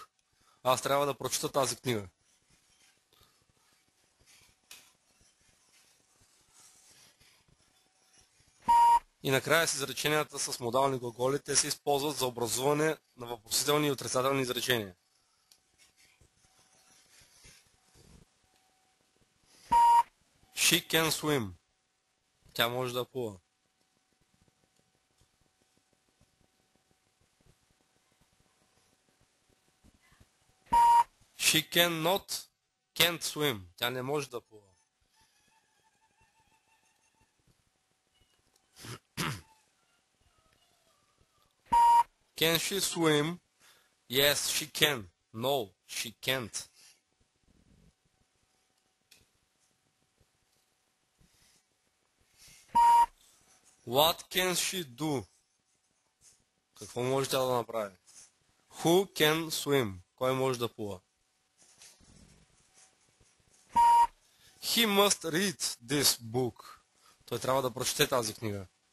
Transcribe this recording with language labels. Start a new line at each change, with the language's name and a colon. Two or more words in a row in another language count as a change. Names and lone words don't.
Bulgarian: Аз трябва да прочета тази книга. И накрая с изреченията с модални глаголи, те се използват за образуване на въпросителни и отрицателни изречения.
English: She can swim.
Bulgarian: Тя може да плува.
English: She can't swim.
Bulgarian: Тя не може да плува.
English: Can she swim? Yes, she can. No, she can't. What can she do?
Bulgarian: Какво може тя да направи?
English: Who can swim?
Bulgarian: Кой може да плува?
English: He must read this book.
Bulgarian: Той трябва да прочете тази книга.